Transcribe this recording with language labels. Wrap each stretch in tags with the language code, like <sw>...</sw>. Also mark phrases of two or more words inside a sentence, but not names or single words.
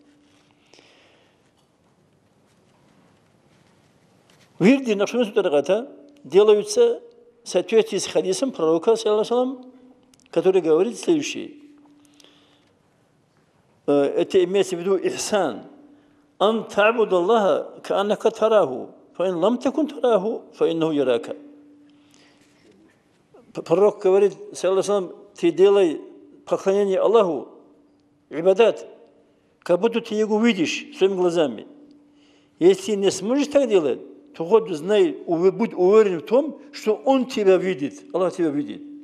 <ru>Вирди нашего тариката делаются в соответствии с хадисом пророка, который говорит следующее. Это имеется в виду ихсан.</ru> <ar>أن تعبد الله كأنك تراه، فإن لم تكن تراه، فإنه يراك.</ar> <ru>Пророк говорит, саллаллаху, ты делай поклонение Аллаху, ибадат, как будто ты его видишь своими глазами. Если не сможешь так делать, то хоть знай, будь уверен в том, что Он тебя видит, Аллах тебя видит.</ru>